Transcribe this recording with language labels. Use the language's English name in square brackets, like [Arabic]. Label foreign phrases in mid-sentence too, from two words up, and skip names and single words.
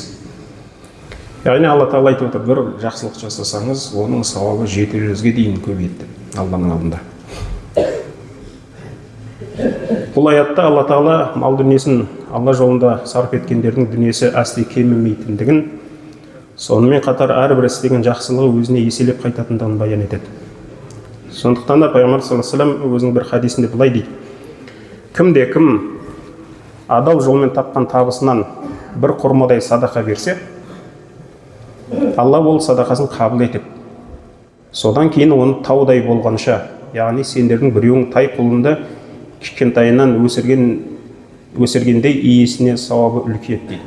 [Kazakh] Яғни Алла Тағала айтып отыр, бір жақсылық жасасаңыз, оның сауабы 700-ге дейін көбейеді Алланың алдында. Бұл аятта Алла Тағала мал дүниесін Алла жолында сарп еткендердің дүниесі әсте кемімейтіндігін, сонымен қатар әрбір істеген жақсылығы өзіне еселеп қайтатындығын баян етеді. Сондықтан да Пайғамбар [Arabic] صلى الله عليه وسلم [Kazakh] өзінің бір хадисінде былай дейді: кім адал жолмен тапқан табысынан бір құрмадай садақа берсе, Алла ол садақасын қабыл етіп, содан кейін оны таудай болғанша, яғни сендердің біреуің тай құлынды кішкентайынан өсіргендей иесіне сауабы үлкейеді дейді.